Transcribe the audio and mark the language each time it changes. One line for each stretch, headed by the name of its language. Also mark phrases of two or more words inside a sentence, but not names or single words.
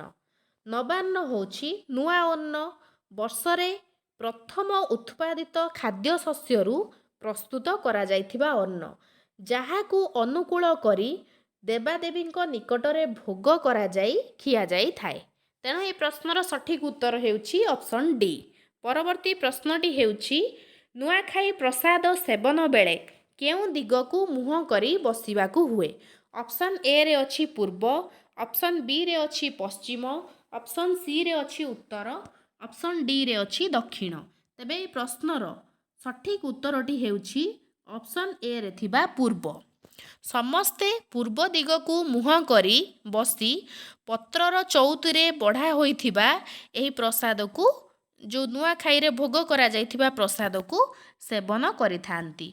Odia: ନବାନ୍ନ ହେଉଛି ନୂଆ ଅନ୍ନ, ବର୍ଷରେ ପ୍ରଥମ ଉତ୍ପାଦିତ ଖାଦ୍ୟଶସ୍ୟରୁ ପ୍ରସ୍ତୁତ କରାଯାଇଥିବା ଅନ୍ନ, ଯାହାକୁ ଅନୁକୂଳ କରି ଦେବାଦେବୀଙ୍କ ନିକଟରେ ଭୋଗ କରାଯାଇ ଖିଆଯାଇଥାଏ। ତେଣୁ ଏହି ପ୍ରଶ୍ନର ସଠିକ୍ ଉତ୍ତର ହେଉଛି
English: option D.
Odia: ପରବର୍ତ୍ତୀ ପ୍ରଶ୍ନଟି ହେଉଛି ନୂଆଖାଇ ପ୍ରସାଦ ସେବନ ବେଳେ କେଉଁ ଦିଗକୁ ମୁହଁ କରି ବସିବାକୁ ହୁଏ?
English: option A
Odia: ରେ ଅଛି ପୂର୍ବ,
English: option B
Odia: ରେ ଅଛି ପଶ୍ଚିମ,
English: option C
Odia: ରେ ଅଛି ଉତ୍ତର,
English: option D
Odia: ରେ ଅଛି ଦକ୍ଷିଣ। ତେବେ ଏହି ପ୍ରଶ୍ନର ସଠିକ ଉତ୍ତରଟି ହେଉଛି
English: option A
Odia: ରେ ଥିବା ପୂର୍ବ। ସମସ୍ତେ ପୂର୍ବ ଦିଗକୁ ମୁହଁ କରି ବସି ପତ୍ରର ଚଉତିରେ ବଢ଼ା ହୋଇଥିବା ଏହି ପ୍ରସାଦକୁ, ଯେଉଁ ନୂଆଖାଇରେ ଭୋଗ କରାଯାଇଥିବା ପ୍ରସାଦକୁ ସେବନ କରିଥାନ୍ତି।